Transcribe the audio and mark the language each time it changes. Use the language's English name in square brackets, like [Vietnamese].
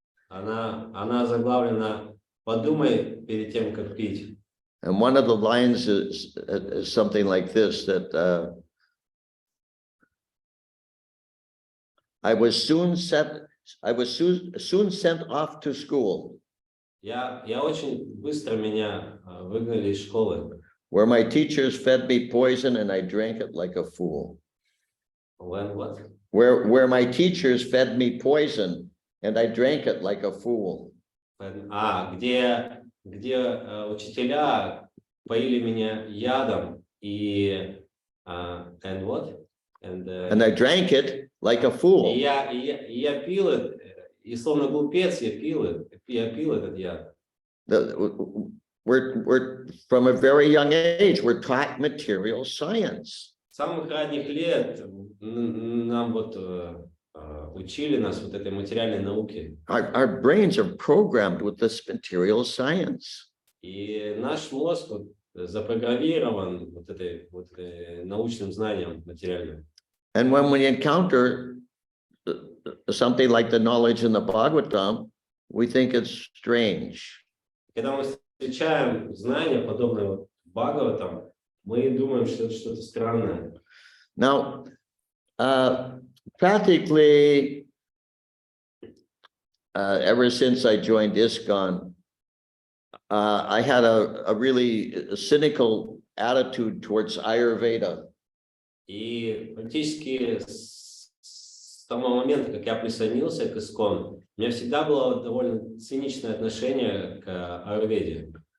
[Russian] Она заглавлена «Подумай перед тем, как пить». [English] And one of the lines is something like this: that I was soon sent off to school, [Russian] Я очень быстро меня выгнали из школы, [English] where my teachers fed me poison and I drank it like a fool. When what? Where my teachers fed me poison and I drank it like a fool. [Russian] Где учителя поили меня ядом и [English] and what? And I drank it like a fool. [Russian] И я пил это, и словно глупец я пил этот яд. [English] We're from a very young age, we're taught material science. [Russian] С самых ранних лет нам учили нас вот этой материальной науке. [English] Our brains are programmed with this material science. [Russian] И наш мозг запрограммирован вот этой научным знанием материальным. [English] And when we encounter something like the knowledge in the Bhagavatam, we think it's strange. [Russian] Когда мы встречаем знания, подобные Бхагаватам, мы думаем, что это что-то странное. [English] Now, practically, ever since I joined ISKCON, I had a really cynical attitude towards Ayurveda. [Russian] И практически с того момента, как я присоединился к ИСККОН, у меня всегда было довольно циничное отношение к аюрведе.